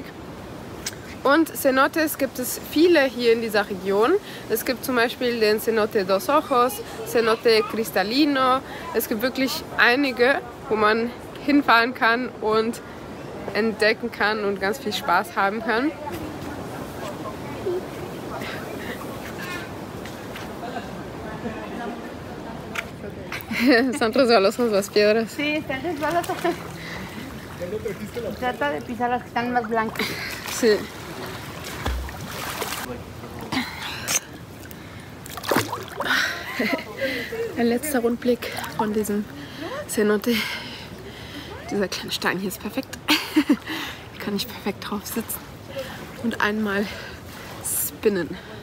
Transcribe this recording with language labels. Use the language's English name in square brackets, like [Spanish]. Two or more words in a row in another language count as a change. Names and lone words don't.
[German] Und Cenotes gibt es viele hier in dieser Region. Es gibt zum Beispiel den Cenote dos Ojos, Cenote Cristalino. Es gibt wirklich einige, wo man hinfahren kann und entdecken kann und ganz viel Spaß haben kann. [Spanish] Son resbalosos las piedras. Sí, están resbalosas. Trata de pisar las que están más blancas. Sí. [German] Ein letzter Rundblick von diesem Cenote. Dieser kleine Stein hier ist perfekt. Hier kann ich perfekt drauf sitzen und einmal spinnen.